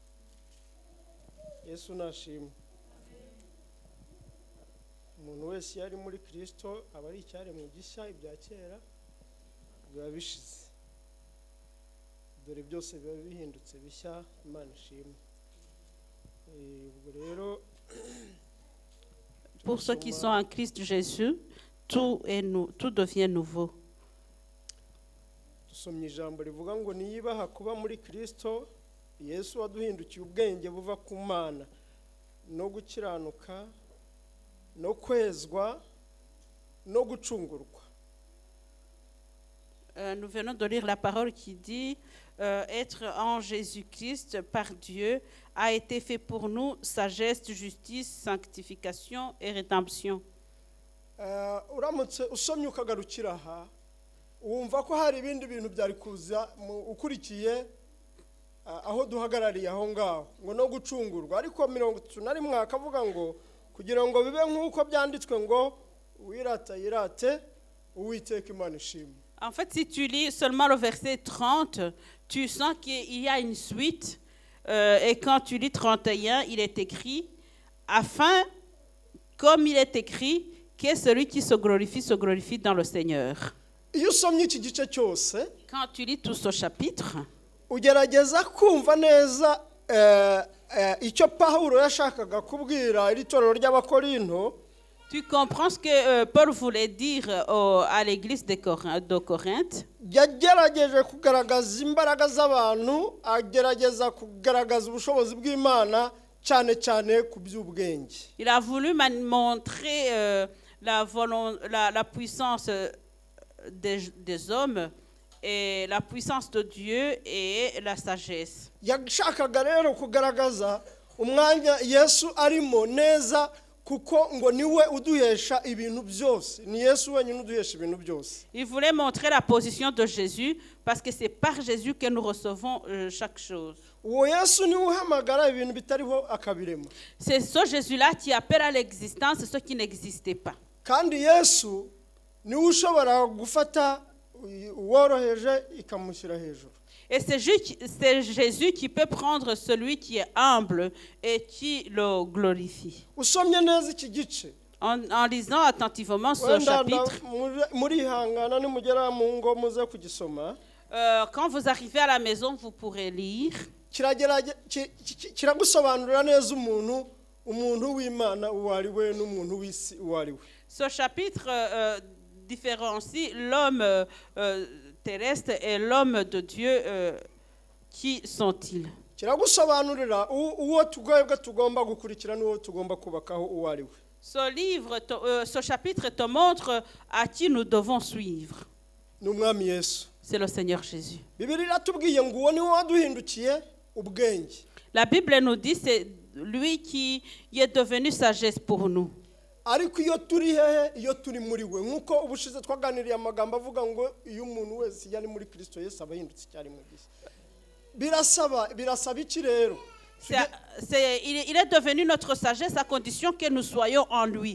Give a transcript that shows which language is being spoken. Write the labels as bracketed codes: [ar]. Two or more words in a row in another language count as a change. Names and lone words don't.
[rw] Yesu nashimwe. Umuntu wese yari muri Kristo aba ari icyari mu gishya, ibya kera biba bishize. Dore byose biba bihindutse bishya. Imana ishimwe. [fr] Pour ceux qui sont en Christ Jésus, tout devient nouveau. [rw] Dusomye ijambo rivuga ngo niyibaha kuba muri Kristo Yesu waduhindukiye ubwenge buva ku Mana no gukiranuka no kwezwa no gucungurwa. [fr] Nous venons de lire la parole qui dit être en Jésus-Christ par Dieu a été fait pour nous sagesse, justice, sanctification et rédemption. [rw] Uramutse usomye ukagarukira aha wumva ko hari ibindi bintu byari kuza ukurikiye aho duhagarariye aho ngaho ngo no gucungurwa, ariko 31 akavuga ngo kugira ngo bibe nk'uko byanditswe ngo wirata yirate Uwiteka Imana ishimwe. [fr] En fait, si tu lis seulement le verset 30, tu sens qu'il y a une suite. Et quand tu lis 31, il est écrit, afin, comme il est écrit, que celui qui se glorifie dans le Seigneur. [rw] iyo usomye iki gice cyose [fr] Quand tu lis tout ce chapitre, [rw] ugerageza kumva neza icyo Pawulo yashakaga kubwira iri torero ry'Abakorinto. [fr] tu comprends ce que Paul voulait dire à l'église de Corinthe. [rw] Yagerageje kugaragaza imbaraga z'abantu, agerageza kugaragaza ubushobozi bw'Imana cyane cyane ku by'ubwenge. [fr] Il a voulu montrer la puissance des hommes et la puissance de Dieu et la sagesse. [rw] Yashakaga rero kugaragaza umwanya Yesu arimo neza, kuko ngo niwe uduhesha ibintu byose. Ni Yesu wenyine uduhesha ibintu byose. [fr] Il voulait montrer la position de Jésus parce que c'est par Jésus que nous recevons chaque chose. [rw] Uwo Yesu niwe uhamagara ibintu bitariho akabirema. [fr] C'est ce Jésus-là qui appelle à l'existence ce qui n'existait pas. [rw] Kandi Yesu niwe ushobora gufata uworoheje ikamushyira hejuru. [fr] Et c'est Jésus qui peut prendre celui qui est humble et qui le glorifie. [rw] Usomye neza iki gice, [fr] En lisant attentivement ce chapitre, [rw] murihangana nimugera mu ngo muze kugisoma. [fr] quand vous arrivez à la maison, vous pourrez lire. [rw] Kiragusobanurira neza umuntu w'Imana uwo ari we n'umuntu w'isi uwo ari we. [fr] Ce chapitre différencie l'homme terrestre et l'homme de Dieu. Qui sont-ils? [rw] Kiragusobanurira uwo twebwe tugomba gukurikira n'uwo tugomba kubakaho uwo ari we. [fr] Ce chapitre te montre à qui nous devons suivre. [rw] N'umwami Yesu. [fr] C'est le Seigneur Jésus. [rw] Bibiliya iratubwiye ngo uwo niwe waduhindukiye ubwenge. [fr] La Bible nous dit c'est lui qui est devenu sagesse pour nous. [rw] Ariko iyo turi hehe, iyo turi muri we, nkuko ubushize twaganiriye amagambo avuga ngo iyo umuntu wese yari muri Kristo Yesu aba yindutse cyari mu gisi. Birasaba iki rero? [fr] Il est devenu notre sagesse à condition que nous soyons en lui.